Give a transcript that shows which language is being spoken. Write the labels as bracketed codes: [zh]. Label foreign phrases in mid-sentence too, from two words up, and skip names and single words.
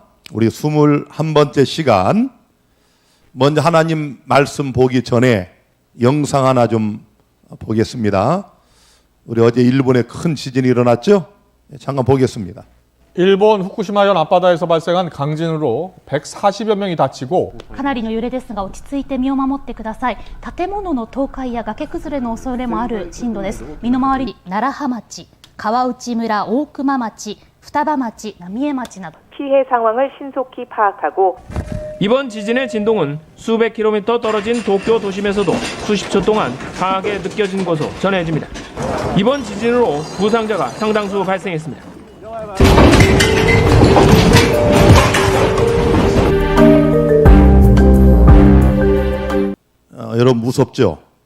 [ko] 우리 21번째 시간, 먼저 하나님 말씀 보기 전에 영상 하나 좀 보겠습니다. 우리 어제 일본에 큰 지진이 일어났죠? 잠깐 보겠습니다. 일본 후쿠시마현 앞바다에서 발생한 강진으로 140여 명이 다치고 [ja] かなりの揺れですが落ち着いて身を守ってください。建物の倒壊や崖崩れの恐れもある震度です。身の回り楢葉町、川内村、大熊町、双葉町、浪江町など [ko] 피해 상황을 신속히 파악하고 이번 지진의 진동은 수백 킬로미터 떨어진 도쿄 도심에서도 수십 초 동안 강하게 느껴진 것으로 전해집니다. 이번 지진으로 부상자가 상당수 발생했습니다. 여러분 무섭죠?